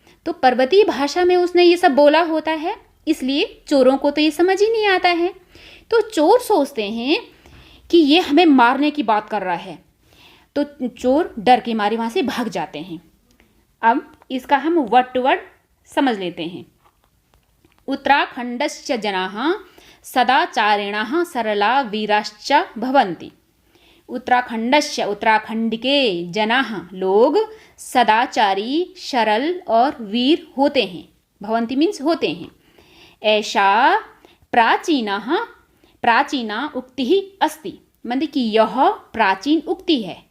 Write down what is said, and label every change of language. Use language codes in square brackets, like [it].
[hi] तो पर्वतीय भाषा में उसने ये सब बोला होता है, इसलिए चोरों को तो ये समझ ही नहीं आता है। तो चोर सोचते हैं कि ये हमें मारने की बात कर रहा है। तो चोर डर के मारे वहाँ से भाग जाते हैं। अब इसका हम वर्ड टू वर्ड समझ लेते हैं। [sa] उत्तराखंडस्य जनाः सदाचारिणः सरला वीराश्च भवन्ति। [hi] उत्तराखंडस्य, उत्तराखंड के, जनाः लोग, सदाचारी, सरल और वीर होते हैं। भवन्ति मीन्स होते हैं। [sa] ऐसा प्राचीना उक्ति ही अस्ति, [hi] मतलब कि यह प्राचीन उक्ति है।